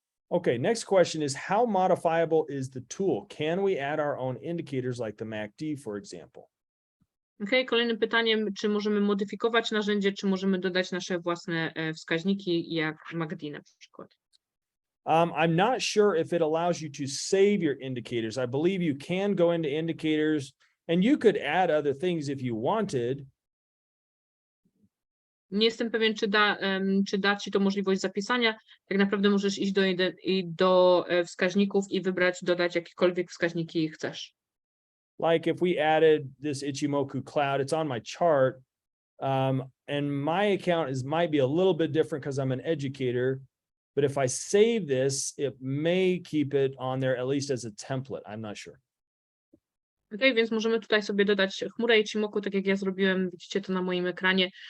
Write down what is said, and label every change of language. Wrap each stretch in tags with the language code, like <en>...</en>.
<en>Okay, next question is, how modifiable is the tool? Can we add our own indicators like the MACD, for example?</en> <pl>Okay, kolejnym pytaniem, czy możemy modyfikować narzędzie, czy możemy dodać nasze własne wskaźniki, jak MACD na przykład?</pl> <en>I'm not sure if it allows you to save your indicators. I believe you can go into indicators and you could add other things if you wanted.</en> <pl>Nie jestem pewien, czy da ci to możliwość zapisania. Tak naprawdę możesz iść do wskaźników i dodać jakiekolwiek wskaźniki chcesz.</pl> <en>Like if we added this Ichimoku cloud, it's on my chart. And my account might be a little bit different because I'm an educator. But if I save this, it may keep it on there at least as a template. I'm not sure.</en> <pl>Okay, więc możemy tutaj sobie dodać chmurę Ichimoku, tak jak ja zrobiłem, widzicie to na moim ekranie.</pl>